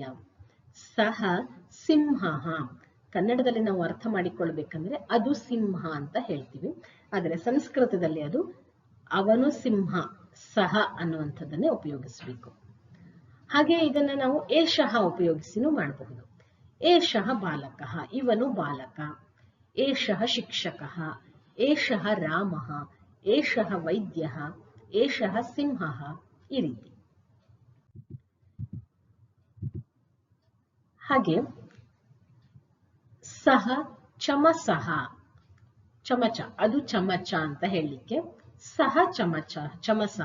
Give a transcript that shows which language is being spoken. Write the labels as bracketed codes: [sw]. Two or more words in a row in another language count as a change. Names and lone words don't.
[sa] ಸಹ ಸಿಂಹಃ, [kn] ಕನ್ನಡದಲ್ಲಿ ನಾವು ಅರ್ಥ ಮಾಡಿಕೊಳ್ಬೇಕಂದ್ರೆ ಅದು ಸಿಂಹ ಅಂತ ಹೇಳ್ತೀವಿ. ಆದರೆ ಸಂಸ್ಕೃತದಲ್ಲಿ ಅದು ಅವನು ಸಿಂಹ, ಸಹ ಅನ್ನುವಂಥದ್ದನ್ನೇ ಉಪಯೋಗಿಸಬೇಕು. ಹಾಗೆ ಇದನ್ನ ನಾವು ಏಷಃ ಉಪಯೋಗಿಸಿನೂ ಮಾಡಬಹುದು. [sa] ಏಷಃ ಬಾಲಕಃ [kn] ಇವನು ಬಾಲಕ. [sa] ಏಷಃ ಶಿಕ್ಷಕಃ, ಏಷಃ ರಾಮಃ, ಏಷಃ ವೈದ್ಯಃ, ಏಷಃ ಸಿಂಹಃ. [kn] ಈ ರೀತಿ. ಹಾಗೆ [sa] ಸಹ ಚಮಸಃ, [kn] ಚಮಚ ಅದು ಚಮಚ ಅಂತ ಹೇಳಲಿಕ್ಕೆ [sa] ಸಹ ಚಮಚ ಚಮಸಃ.